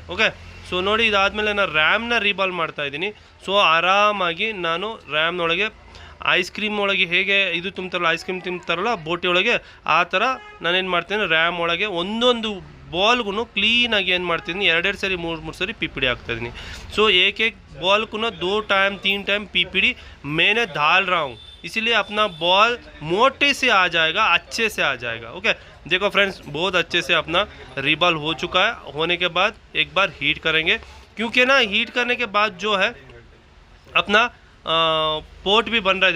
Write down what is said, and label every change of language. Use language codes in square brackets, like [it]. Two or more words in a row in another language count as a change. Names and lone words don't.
[en] okay, so [kn] ನೋಡಿ, ಇದಾದಮೇಲೆ ನಾನು ರ್ಯಾಮ್ನ ರೀಬಾಲ್ ಮಾಡ್ತಾಯಿದ್ದೀನಿ. ಸೊ ಆರಾಮಾಗಿ ನಾನು ರ್ಯಾಮ್ನೊಳಗೆ [en] ice cream [kn] ಒಳಗೆ ಹೇಗೆ ಇದು ತುಂಬ್ತಾರಲ್ಲ, [en] ice cream [kn] ತುಂಬ್ತಾರಲ್ಲ ಬೋಟಿ ಒಳಗೆ, ಆ ಥರ ನಾನೇನು ಮಾಡ್ತೀನಿ, ರ್ಯಾಮ್ ಒಳಗೆ ಒಂದೊಂದು [en] ball cleanಆಗಿ [kn] ಏನು ಮಾಡ್ತೀನಿ, 2 ಸರಿ 3 ಸರಿ पीपीडी ಹಾಕ್ತಾಯಿದ್ದೀನಿ. [hi] सो एक बॉल को ना 2 टाइम 3 टाइम पीपीडी मैंने डाल रहा हूँ, इसीलिए अपना बॉल मोटे से आ जाएगा, अच्छे से आ जाएगा. ओके, देखो फ्रेंड्स, बहुत अच्छे से अपना रीबॉल हो चुका है. होने के बाद एक बार हीट करेंगे, क्योंकि ना हीट करने के बाद जो है अपना पोर्ट भी बन रहा है.